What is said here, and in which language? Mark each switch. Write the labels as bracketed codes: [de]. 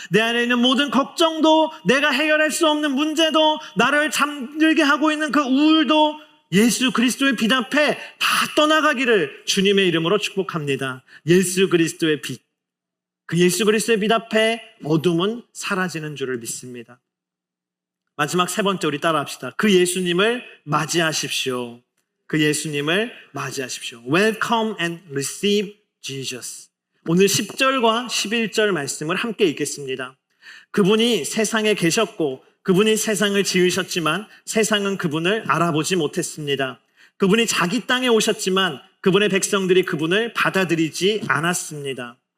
[ko] 내 안에 있는 모든 걱정도, 내가 해결할 수 없는 문제도, 나를 잠들게 하고 있는 그 우울도 예수 그리스도의 빛 앞에 다 떠나가기를 주님의 이름으로 축복합니다. 예수 그리스도의 빛, 그 예수 그리스도의 빛 앞에 어둠은 사라지는 줄을 믿습니다. 마지막 세 번째, 우리 따라합시다. 그 예수님을 맞이하십시오. 그 예수님을 맞이하십시오. [en] Welcome and receive Jesus. [ko] 오늘 10절과 11절 말씀을 함께 읽겠습니다. 그분이 세상에 계셨고 그분이 세상을 지으셨지만 세상은 그분을 알아보지 못했습니다. 그분이 자기 땅에 오셨지만 그분의 백성들이 그분을 받아들이지 않았습니다.